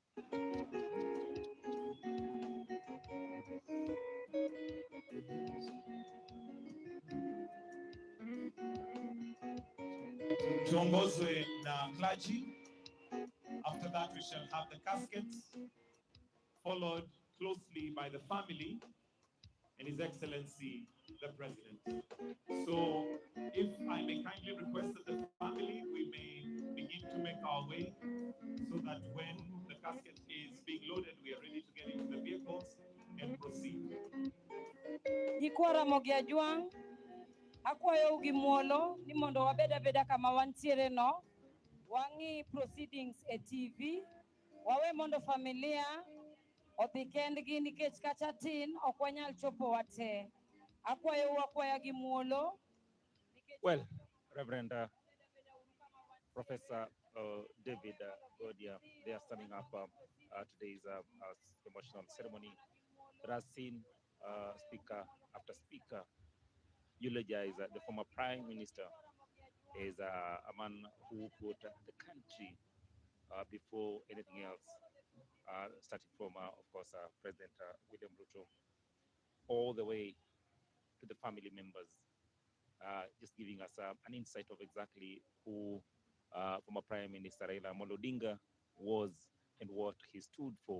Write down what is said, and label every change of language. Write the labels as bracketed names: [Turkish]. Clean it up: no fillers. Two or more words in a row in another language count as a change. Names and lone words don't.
[Swahili] Tuongozwe na clergy. [English] After that, we shall have the caskets, followed closely by the family and His Excellency, the President. So, if I may kindly request that the family, we may begin to make our way so that when the casket is being loaded, we are ready to get into the vehicles and proceed. [Luo (Kenya and Tanzania)] Ikwara mogia juang, akwayo ugi muolo, ni mondo wabeda kama wantiere no, wangi proceedings e TV, wawe mondo familia, odhi kendgi nikech kacha tin ok wanyal chopo wate. Akwayo gi muolo. [English] Well, Reverend Professor David Kodia, they are summing up today's emotional ceremony that has seen speaker after speaker eulogize the former Prime Minister as a man who put the country before anything else, starting from, of course, President William Ruto, all the way to the family members, just giving us an insight of exactly who former Prime Minister Raila Amolo Odinga was and what he stood for.